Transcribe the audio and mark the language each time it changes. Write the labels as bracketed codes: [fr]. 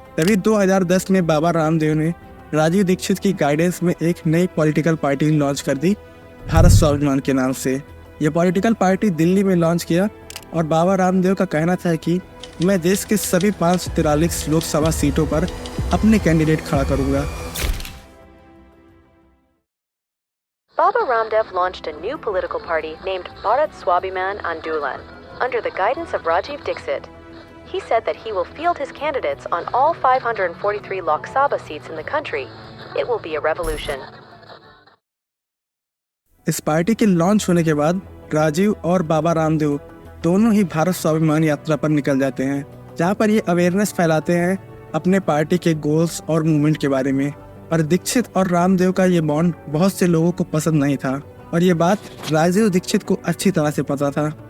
[hi] तभी 2010 में बाबा रामदेव ने राजीव दीक्षित की गाइडेंस में एक नई पॉलिटिकल पार्टी लॉन्च कर दी, भारत स्वाभिमान के नाम से। यह पॉलिटिकल पार्टी दिल्ली में लॉन्च किया और बाबा रामदेव का कहना था कि मैं देश के सभी 543 लोकसभा सीटों पर अपने कैंडिडेट खड़ा करूंगा। [en] Baba Ramdev launched a new political party named Bharat Swabhiman Andolan under the guidance of Rajiv Dixit. He said that he will field his candidates on all 543 Lok Sabha seats in the country. It will be a revolution. [hi] इस party के launch होने के बाद राजीव और बाबा रामदेव दोनों ही भारत स्वाभिमान यात्रा पर निकल जाते हैं, जहां पर ये अवेयरनेस फैलाते हैं अपने पार्टी के गोल्स और मूवमेंट के बारे में। पर दीक्षित और रामदेव का ये बॉन्ड बहुत से लोगों को पसंद नहीं था, और ये बात राजीव दीक्षित को अच्छी तरह से पता था।